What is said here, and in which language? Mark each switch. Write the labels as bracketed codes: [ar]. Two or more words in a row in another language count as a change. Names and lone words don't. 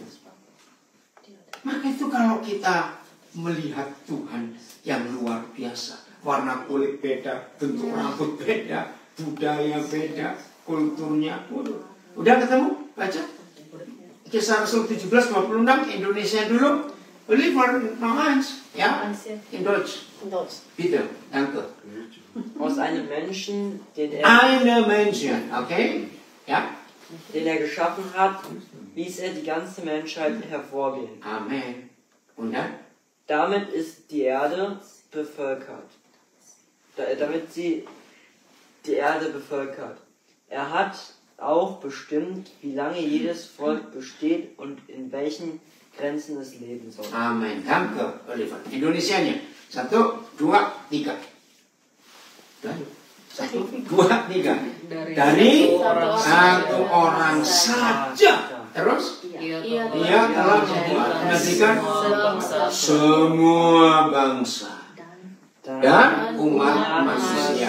[id] Maka itu kalau kita melihat Tuhan yang luar biasa, warna kulit beda, bentuk rambut beda, budaya beda, kulturnya. Udah ketemu? Baca. Kisah Rasul 17:26 Indonesia dulu. [de] Oliver Nohans, ja, in Deutsch. Bitte, danke. Aus einem Menschen, Eine Menschen, okay? Ja. Den er geschaffen hat, ließ er die ganze Menschheit hervorgehen. Amen. Und dann? Damit ist die Erde bevölkert. Damit sie die Erde bevölkert. Er hat auch bestimmt, wie lange jedes Volk besteht und in welchen Grenzen es leben soll. Amen. Danke, Oliver. [id] Indonesianya. 1, 2, 3. Dan 1, 2, 3. Dari satu orang saja. Terus? Ia telah menjadikan semua bangsa dan umat manusia.